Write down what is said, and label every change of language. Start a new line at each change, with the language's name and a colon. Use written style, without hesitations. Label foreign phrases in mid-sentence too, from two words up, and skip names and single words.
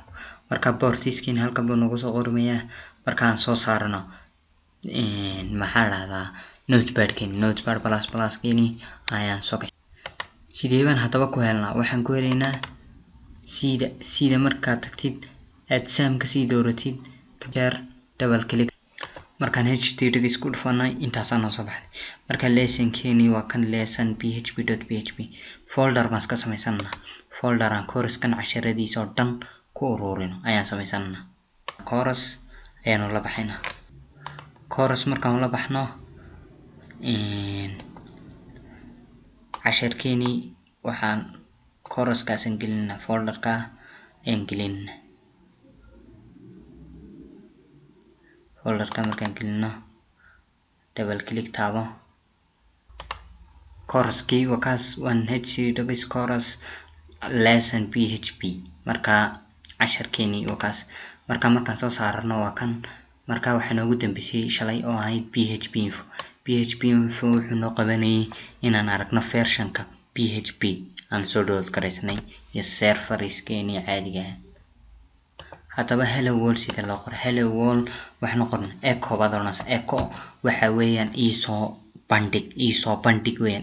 Somali: marka boortiskiina halkan buu nagu soo qormayaa. markaan soo saarno notepad ++keeni ayaan soo kicin. sidee baan haddaba ku helnaa? waxaan ku helaynaa sida markaad tagtid aad sam ka sii dooratid ka jeer
English: double click.
Somali: markaan http isku dhufanay intaasaan noo soo baxday. marka lesson-keeni waa kan lesson php.php. folder baan iska samaysanaa. folder aan koorskan casharadiisa oo dhan ku ururino ayaan samaysanaa. course ayaanu la baxaynaa. course markaan la baxno casharkeeni waxaan course-kaasan gelinaa, folder-ka ayaan gelinaa. folder-ka markaan gelino
English: double click
Somali: taabo. course-kii waa kaas, waan
English: http course lesson PHP.
Somali: marka casharkeeni waa kaas. markaan soo saarno waa kan. marka waxaa noogu dambeysay shalay oo ahayd PHP info. PHP info wuxuu noo qabanayay inaan aragno version-ka PHP aan soo download garaysanay iyo server-iskeeni caadiga ah. haddaba
English: hello world
Somali: sida loo qoro.
English: hello world
Somali: waxaan qornaa echo baad oranaysaa. echo waxa weeyaan iisoo bandhig weeyaan.